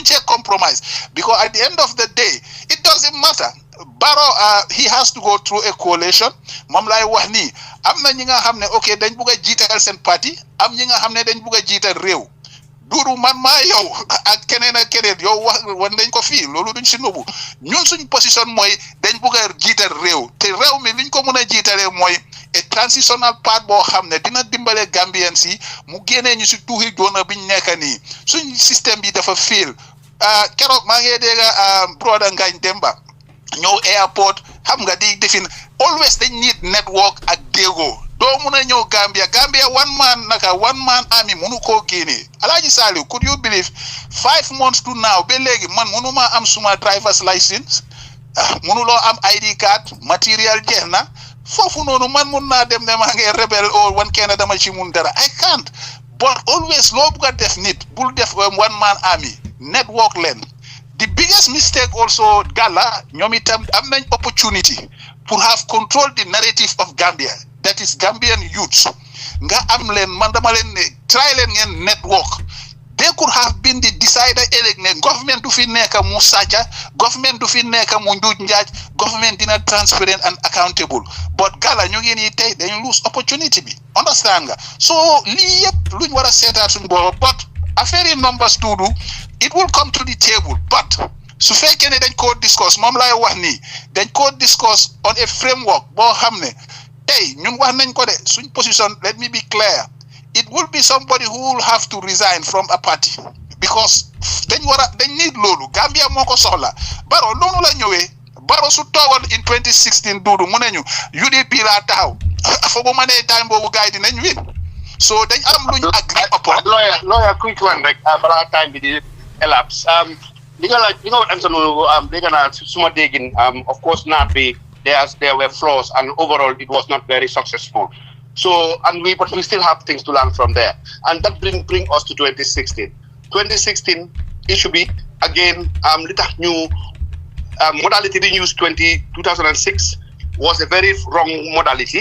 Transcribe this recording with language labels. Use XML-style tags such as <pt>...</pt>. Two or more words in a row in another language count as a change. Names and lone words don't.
<en>cee compromise because at the end of the day it doesn't matter Barrow he has to go through a coalition</en> <wo>moom lay wax nii am na ñi nga xam ne ok dañ bugg a jiital seen parti am ñi nga xam ne dañ bugg a jiital réew Duru man maa yow ak keneen ak keneen yow wax wan nañ ko fii loolu duñ si nubu ñun suñ position mooy dañ bugg a jiital réew te réew mi liñ ko mën a jiitalee mooy</wo> <en>a transitional part</en> <wo>boo xam ne dina dimbale Gambian si mu génnee ñu si tuuxi doona biñ nekk nii suñ système bi dafa fail keroog maa ngi dégg brother Ngagne Demba ñëw airport xam nga di defin always dañ</wo> <en>need network</en> <wo>ak déggoo doo mun a ñëw Gambia one man army munu koo génnee Alhaji Saliu</wo> <en>could you believe 5 months to now</en> <wo>ba léegi man munuma am suma</wo> <en>driver's license</en> <wo>munuloo am</wo> <en>ID card material</en> <wo>jeex na foofu noonu man mun naa dem ne maa ngi rebel o wan kenn dama ci mun dara</wo> <en>I can't but always</en> <wo>loo bugg a def nit bul def one man army network leen</wo> <en>the biggest mistake also</en> <wo>Gala ñoom itam am nañ opportunity pour</wo> <en>have control the narrative of Gambia that is Gambian youths</en> <wo>nga am leen man dama leen ne try leen ngeen network</wo> <en>they could have been the decider</en> <wo>ëllëg ne government du fi nekk mu sàcca government du fi nekk mu njuuj njaaj government dina</wo> <en>transparent and accountable but</en> <wo>Gala ñu ngi nii tey dañu</wo> <en>lose opportunity</en> <wo>bi understand nga so lii yëpp luñ war a seetaat suñu bopp but affaire yi numbers tuudu</wo> <en>it will come to the table but</en> <wo>su fekkee ne dañ koo discuss moom laay wax nii dañ koo discuss</wo> <en>on a framework</en> <wo>boo xam ne tey ñun wax nañ ko de suñ position</wo> <en>let me be clear it will be somebody who will have to resign from a party because</en> <wo>dañ need loolu Gambia moo ko soxla Barrow loolu la ñëwee Barrow su toogoon in 2016 duudu mu ne ñu UDP laa taxaw fooguma ma ne time boobu gars yi dinañ win so dañ am luñ</wo> <en>agree upon lawyer quick one</en> <wo>rek balaa</wo> <en>time</en> <wo>bi di</wo> <en>elapse</en> <wo>li nga wax am sa noonu dégg naa suma déggin</wo> <en>of course NADD bi there were flaws and overall it was not very successful so but we still have things to learn from there and that bring us to 2016 issue be again</en> <wo>li tax ñu</wo> <en>modality they used 2006 was a very wrong modality.</en>